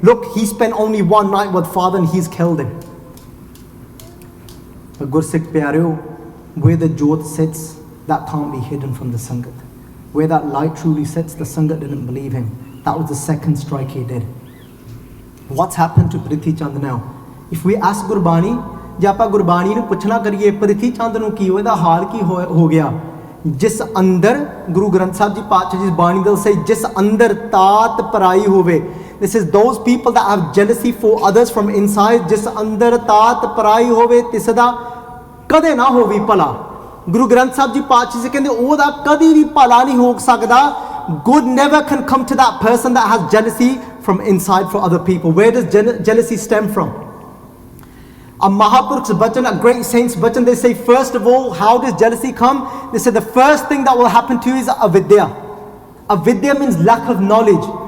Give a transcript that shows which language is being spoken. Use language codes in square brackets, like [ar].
[en] Look, he spent only 1 night with Father and he's killed him. But Guru Sikh Pyareo, where the Jyot sits, that can't be hidden from the Sangat. Where that light truly sits, the Sangat didn't believe him. That was the second strike he did. What's happened to Prithi Chand now? If we ask Gurbani, [pa] ਜੇ ਆਪਾਂ ਗੁਰਬਾਣੀ ਨੂੰ ਪੁੱਛਣਾ ਕਰੀਏ ਪ੍ਰਿਥੀ ਚੰਦ ਨੂੰ ਕੀ ਹੋਇਆ, ਹਾਲ ਕੀ ਹੋ ਗਿਆ, ਜਿਸ ਅੰਦਰ ਗੁਰੂ ਗ੍ਰੰਥ ਸਾਹਿਬ ਜੀ ਪਾਤਸ਼ਾਹ ਜੀ ਬਾਣੀ ਦੇ ਸੇ ਜਿਸ ਅੰਦਰ ਤਾਤ ਪਰਾਈ ਹੋਵੇ. [en] This is those people that have jealousy for others from inside. [pa] ਜਿਸ ਅੰਦਰ ਤਾਤ ਪਰਾਈ ਹੋਵੇ ਤਿਸ ਦਾ ਕਦੇ ਨਾ ਹੋਵੇ ਭਲਾ. ਗੁਰੂ ਗ੍ਰੰਥ ਸਾਹਿਬ ਜੀ ਪਾਤਸ਼ਾਹ ਜੀ ਕਹਿੰਦੇ ਉਹਦਾ ਕਦੀ ਵੀ ਭਲਾ ਨਹੀਂ ਹੋ ਸਕਦਾ. [en] Good never can come to that person that has jealousy from inside for other people. Where does jealousy stem from? A Mahapurukh's bachan, a great saint's bachan, they say, first of all, how does jealousy come? They say the first thing that will happen to you is avidya. Avidya means lack of knowledge.